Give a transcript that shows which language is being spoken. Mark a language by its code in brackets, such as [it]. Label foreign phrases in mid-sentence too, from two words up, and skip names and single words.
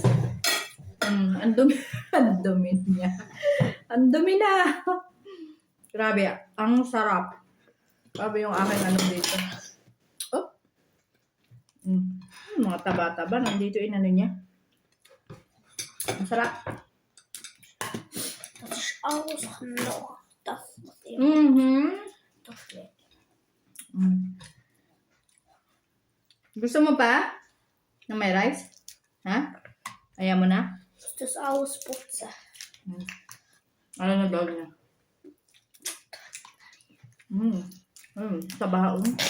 [tl] Ang dumi. Ang dumi niya. Ang dumi na. Grabe. Ang sarap. Grabe yung aking ano dito. Oh. Mga taba-taba. Nandito yung ano niya. Ang sarap. [de] Das ist alles noch. Das muss ich. Das wird. [tl] Gusto mo pa? Na may rice? Ha? Ayaw mo na? [de] Das ausputze. [tl] Ano na daw niya? Tabaon.